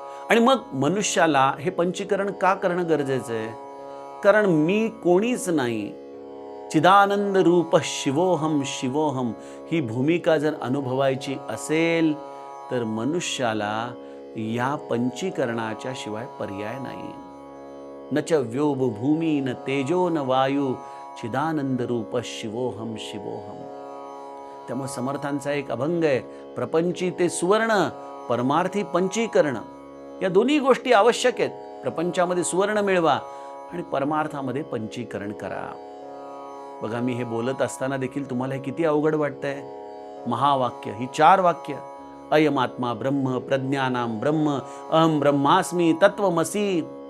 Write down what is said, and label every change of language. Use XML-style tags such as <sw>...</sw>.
<mr>आणि मग मनुष्याला हे पंचीकरण का करणं गरजेचं आहे? कारण मी कोणीच नाही,</mr> <sa>चिदानंद रूप शिवोहम शिवोहम</sa> <mr>ही भूमिका जर अनुभवायची असेल तर मनुष्याला या पंचीकरणाच्या शिवाय पर्याय नाही.</mr> <sa>न च व्योम भूमी न तेजो न वायू चिदानंद रूप शिवोहम शिवोहम.</sa> <mr>त्यामुळे समर्थांचा एक अभंग आहे, प्रपंची ते सुवर्ण, परमार्थी पंचीकरण. या दोन्ही गोष्टी आवश्यक आहेत. प्रपंचामध्ये सुवर्ण मिळवा आणि परमार्थामध्ये पंचीकरण करा. बघा, मी हे बोलत असताना देखील तुम्हाला हे किती अवघड वाटतंय. महावाक्य ही 4 वाक्य, अयमात्मा ब्रह्म, प्रज्ञानाम ब्रह्म, अहम ब्रह्मास्मी, तत्वमसी.</mr>